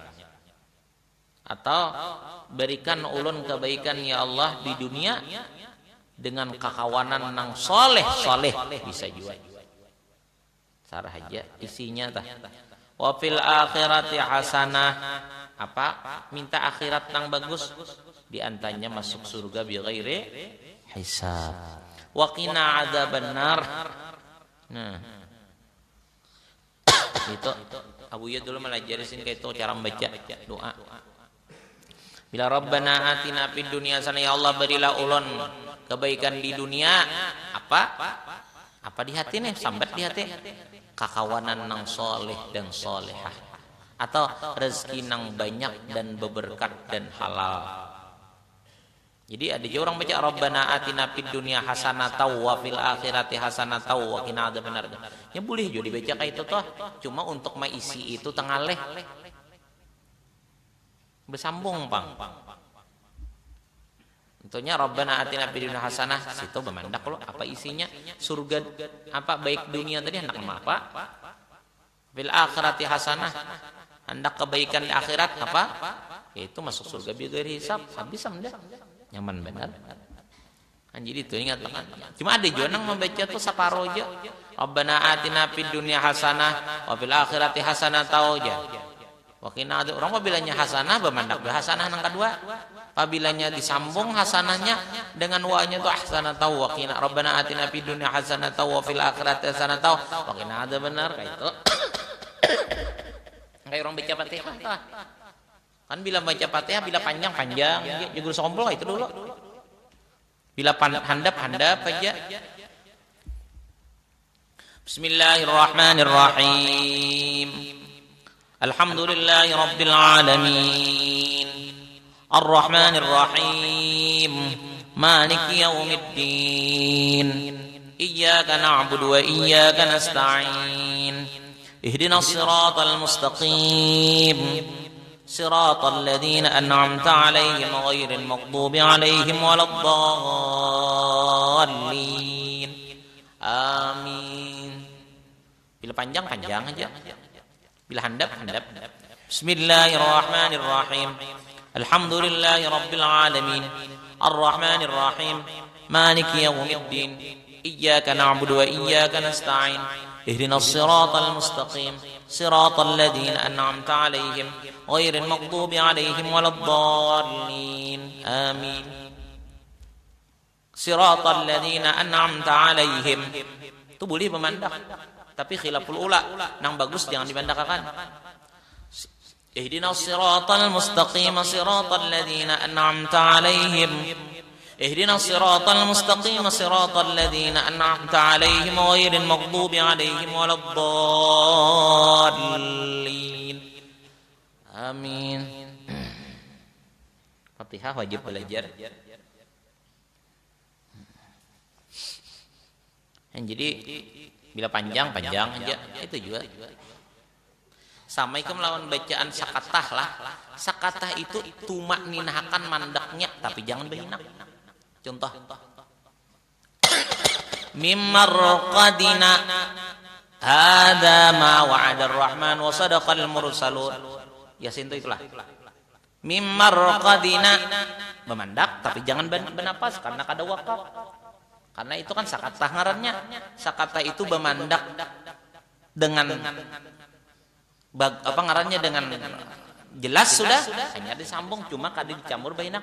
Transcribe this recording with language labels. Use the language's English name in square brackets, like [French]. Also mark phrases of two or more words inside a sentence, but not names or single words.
[Banjar] Atau berikan ulun kebaikan [Arabic] يا الله [Banjar] di dunia dengan kakawanan nang soleh bisa juga. Sarah aja isinya tah. [Arabic] وفي الآخرة حسنة, apa? [Banjar] Minta akhirat nang bagus, di antaranya masuk surga [Arabic] بغير حساب. وقنا عذاب النار. Nah. [Banjar] Itu Abu Ya dulu melajarisin kayak itu cara membaca doa. [Arabic] Bila ربنا آتنا في الدنيا حسنة, يا الله [Banjar] berilah ulun kebaikan di dunia, apa di hati nih, sambat di hati, kakawanan nang soleh dan solehah, atau rezeki nang banyak dan beberkat dan halal. Jadi ada juga orang baca [Arabic] ربنا آتنا في الدنيا حسنة وفي الآخرة حسنة وقنا عذاب النار. [Banjar] Ya boleh juga dibaca kayak itu toh, cuma untuk mengisi itu tengaleh bersambung pang. [Arabic] Tentunya ربنا آتنا في الدنيا حسنة, [Banjar] situ bemandak lo apa isinya surga, apa baik dunia tadi hendak apa? [Arabic] في الآخرة حسنة, [Banjar] hendak kebaikan di akhirat apa? Yaitu masuk surga [Arabic] بغير حساب, [Banjar] habis samda. Nyaman benar. Jadi itu ingat kan. Cuma ada juga nang membaca tuh separuh aja. [Arabic] ربنا آتنا في الدنيا حسنة وفي الآخرة حسنة aja. وقنا عذاب النار. [Banjar] Orang apabila hasanah bemandak hasanah nang kedua. Apabila disambung hasanahnya dengan wa-nya tuh [Arabic] حسنة وقنا ربنا آتنا في الدنيا حسنة وفي الآخرة حسنة وقنا عذاب النار [Banjar] kayak itu. Kayak orang baca Fatihah tah. Kan bila baca Fatihah bila panjang-panjang juga sombol itu dulu. Bila handap aja. [Arabic] Bismillahirrahmanirrahim. الحمد لله رب العالمين. الرحمن الرحيم مالك يوم الدين. إياك نعبد وإياك نستعين. اهدنا الصراط المستقيم. صراط الذين أنعمت عليهم غير المغضوب عليهم ولا الضالين آمين. [Banjar] Bila panjang aja, bila handap. [Arabic] بسم الله الرحمن الرحيم الحمد لله رب العالمين. الرحمن الرحيم مالك يوم الدين. إياك نعبد وإياك نستعين. اهدنا الصراط المستقيم صراط الذين أنعمت عليهم غير المغضوب عليهم ولا الضالين آمين. صراط الذين أنعمت عليهم [Banjar] itu boleh memandak, tapi [Arabic] خلاف الأولى [Banjar] nang bagus jangan dimandakakan. [Arabic] اهدنا الصراط المستقيم صراط الذين أنعمت عليهم اهدنا الصراط المستقيم صراط الذين أنعمت عليهم غير المغضوب عليهم ولا الضالين آمين. [Banjar] Fatihah wajib belajar. Jadi bila panjang aja itu juga. Sama ikem lawan bacaan sakatah lah. Sakatah itu tumak ninahkan mandaknya, tapi jangan berhinak. [Arabic] Contoh من مرقدنا هذا ما وعد الرحمن وصدق المرسلون. [Banjar] Yasin itu itulah mimmarqadina, memandak tapi jangan bernapas karena kada wakaf, karena itu kan sakatah ngarannya. Sakatah itu memandak dengan apa ngarannya dengan jelas sudah, hanya disambung cuma kada dicampur baina.